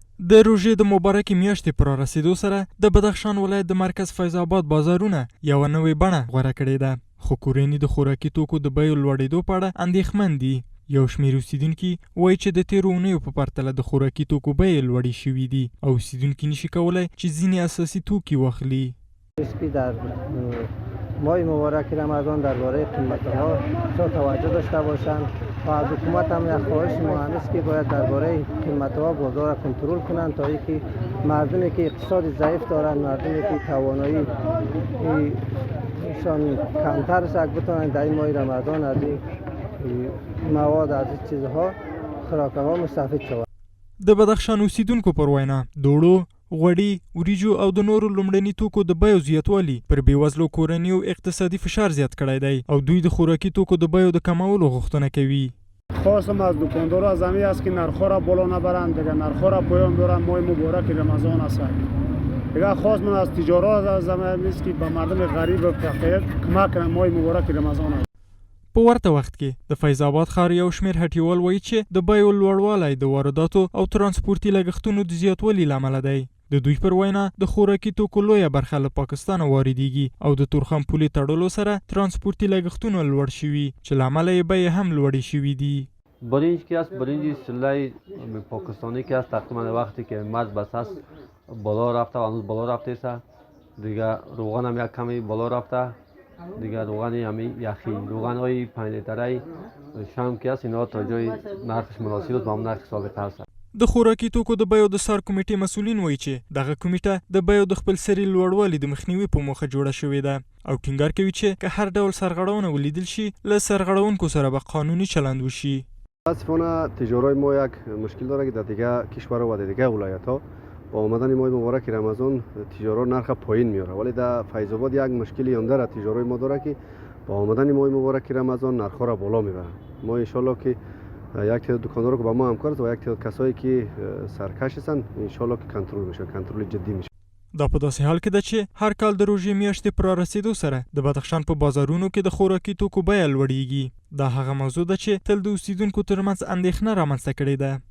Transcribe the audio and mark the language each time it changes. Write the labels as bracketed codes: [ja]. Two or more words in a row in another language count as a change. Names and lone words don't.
[ps] د روژې د مبارکې میاشتې پر رسیدو سره د بدخشان ولایت د مرکز فیض آباد بازارونه یوه نوې بڼه غوره کړې ده، خو کورني د خوراکي توکو د بیو لوړېدو په اړه اندېښمن دي. یو شمېر اوسیدونکي وایي چې د تېرو اونیو په پرتله د خوراکي توکو بیې لوړې شوي دي او اوسیدونکي نشي کولی چې ځینې اساسي توکي واخلي. [fa] ماه مبارک رمضان درباره قیمت‌ها چه توجه داشته باشند و از حکومت هم یک خواهش ما هست که باید درباره قیمت‌ها بازار را کنترل کنند تا اینکه مردمی که اقتصاد ضعیف دارند، مردمی که توانایی ایشان کمتر است بتوانند در این ماه رمضان از این مواد از این چیزها خوراک‌ها مستفید شوند. [ps] د بدخشان اوسیدونکو پر وینا دوړو، غوړي، وریجو او د نورو لومړني توکو د بیو زیاتوالي پر بېوزلو کورنیو اقتصادي فشار زیات کړی دی او دوی د خوراکي توکو د بیو د کمولو غوښتنه کوي. [fa] خواستم از دکاندارا از همین است که نرخ‌ها را بالا نبرند، دیگه نرخ‌ها را پایان بیارند. ماه مبارک رمضان است. دیگه خواست من از تجارت از همین است که به مردم غریب و فقیر کمک کنند. ماه مبارک رمضان است. [ps] په ورته وخت کې د فیض آباد ښار یو شمېر هټیوال وایي چې د بیو لوړوالی د وارداتو او ترانسپورتي لګښتونو د زیاتوالي له امله دی. د دوی پر وینا د خوراکي توکو لویه برخه له پاکستانه واردېږي او د تورخم پولې تړلو سره ترانسپورتي لګښتونه لوړ شوي چې له امله یې بیې هم لوړې شوي دي. [fa] برنج که است، برنج سلای پاکستانی که است، تقریبا وقتی که مرز بس است بالا رفته و هنوز بالا رفته است. دیگه روغن هم یک کمی بالا رفته، دیگه روغن همین یخی، روغن های 5 لیتره شام که است اینا تا جای نرخش مناسب است با هم نرخ سابقه است. [ps] د خوراکي توکو د بیو د سار کمیټې مسؤلین وایي چې دغه کمیټه د بیو د خپلسري لوړوالي د مخنیوي په موخه جوړه شوې ده او ټینګار کوي چې که هر ډول سرغړونه ولیدل شي له سرغړونکو سره به قانوني چلند وشي. [fa] متاسفانه تجارای ما یک مشکل داره که در دیگه کشور و در دیگه ولایت‌ها با آمدن ماه مبارک رمضان تجارت نرخ پایین میاره، ولی در فیض آباد یک مشکلی هم داره تجارای ما داره که با آمدن ماه مبارک رمضان نرخ را بالا میبره. ما [ar] ان شاء الله [fa] که یک تعداد دکاندارا که با ما همکار است و یک تعداد کسایی که سرکش هستند [ar] ان شاء الله [fa] که کنترل میشه، کنترل جدی میشه. [ps] دا په داسې حال کې ده چې هر کال د روژې میاشتې پر رسیدو سره د بدخشان په بازارونو کې د خوراکي توکو بیه لوړیږي. دا هغه موضوع ده چې تل د اوسیدونکو ترمنځ اندېښنه رامنځته کړې ده.